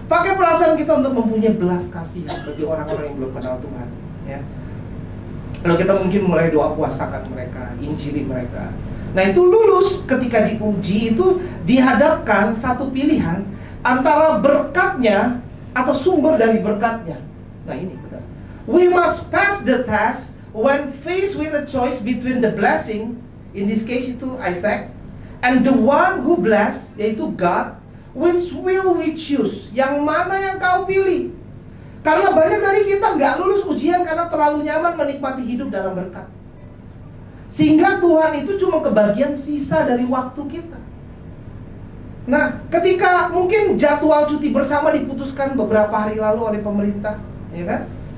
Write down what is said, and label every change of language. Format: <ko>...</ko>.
<id>Pakai perasaan kita untuk mempunyai belas kasihan bagi orang-orang yang belum kenal Tuhan, ya. Lalu kita mungkin mulai doa puasakan mereka, injili mereka. Nah, itu lulus ketika diuji itu dihadapkan satu pilihan antara berkatnya atau sumber dari berkatnya. Nah, ini benar.</id> <en>We must pass the test when faced with a choice between the blessing, in this case</en> <id>itu</id> <en>Isaac, and the one who bless,</en> <id>yaitu</id> <en>God. Which will we choose?</en> <id>Yang mana yang kau pilih? Karena banyak dari kita nggak lulus ujian karena terlalu nyaman menikmati hidup dalam berkat, sehingga Tuhan itu cuma kebagian sisa dari waktu kita. Nah, ketika mungkin jadwal cuti bersama diputuskan beberapa hari lalu oleh pemerintah, ya kan?</id>